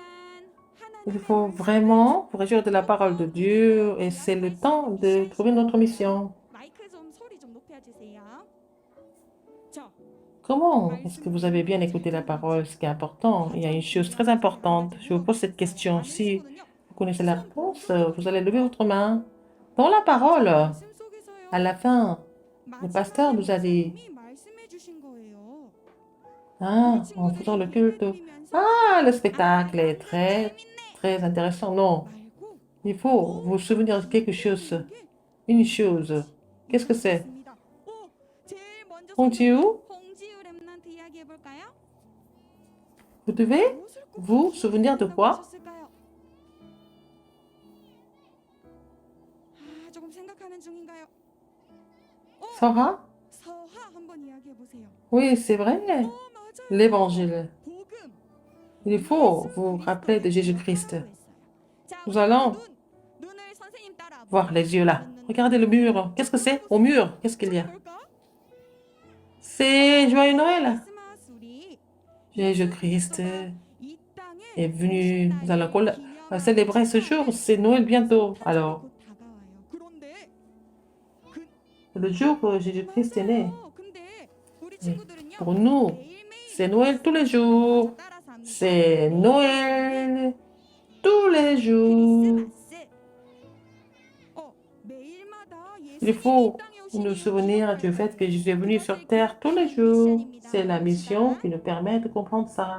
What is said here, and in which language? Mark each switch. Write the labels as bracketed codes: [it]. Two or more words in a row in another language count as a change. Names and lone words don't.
[fr] il faut [ko] 하나님의 [fr] vraiment vous réjouir de la parole de Dieu et c'est le temps de trouver notre mission. [ko] 마이크 좀 소리 좀 높여주세요. 저 [fr] Comment est-ce que vous avez bien écouté la parole? Ce qui est important, il y a une chose très importante. Je vous pose cette question. Si vous connaissez la réponse, vous allez lever votre main. Dans la parole, [ko] 말씀 속에서요. [fr] à la fin, le pasteur nous a dit, [ko] 말씀이 말씀해 주신 거예요. [fr] ah, en faisant le culte, ah, le spectacle est très, très intéressant. Non, [ko] 말고 [fr] il faut vous souvenir de quelque chose. Une chose. Qu'est-ce que c'est? [ko] 있습니다. 오, 제일 먼저 홍지우, 홍지우 렘넌트 이야기 해볼까요? [fr] vous devez [ko] 무엇을 꼭 [fr] vous souvenir de quoi? [ko] 하셨을까요? 아, 조금 생각하는 중인가요? Sarah? 서하 한번 이야기해 보세요. [fr] Oui, c'est vrai. [ko] 맞아요. [fr] L'évangile. [ko] 복음. [fr] Il faut vous rappeler de Jésus-Christ. [ko] 자, [fr] Nous [ko] 우리 [fr] allons [ko] 눈을 선생님 따라 [fr] voir les yeux là. Regardez le mur. Qu'est-ce que c'est? Au mur, qu'est-ce qu'il y a? [ko] 볼까? [fr] C'est Joyeux Noël. [ko] 크리스마스 우리 Jésus-Christ 이 땅에 [fr] est venu. Nous allons [ko] 기념하는 [fr] célébrer ce jour. C'est Noël bientôt. Alors, [ko] 곧 다가와요. 그런데 [fr] le jour où Jésus-Christ est né. [ko] 근데 우리 네. 친구들은요. [fr] Pour nous, c'est Noël tous les jours. C'est Noël tous les jours. Il faut nous souvenir du fait que Jésus est venu sur terre tous les jours. C'est la mission qui nous permet de comprendre ça.